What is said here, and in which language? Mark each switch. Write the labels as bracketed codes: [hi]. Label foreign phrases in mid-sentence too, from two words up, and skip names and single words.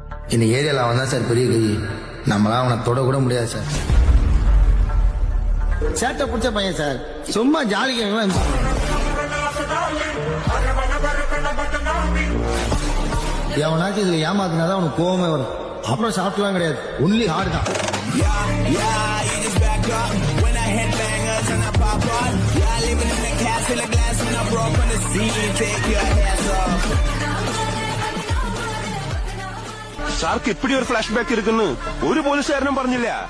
[ta] இந்த ஏரியாவில் அவன் தான் சார் பெரிய கை. நம்மளாம் அவனை தொட கூட முடியாது சார். சேட்டை பிடிச்ச பையன் சார். சும்மா ஜாலிக்கு எவனாச்சும் இதுல ஏமாத்தினாதான் அவனுக்கு கோவமே வரும். அப்புறம் சாப்பிட்டுலாம் கிடையாது. [en] only hard [ta] தான். [ml] സാർക്ക് ഇപ്പടി ഒരു [en] flash back [ml] ഇരിക്കുന്നു ഒരു പോലീസുകാരനും പറഞ്ഞില്ല.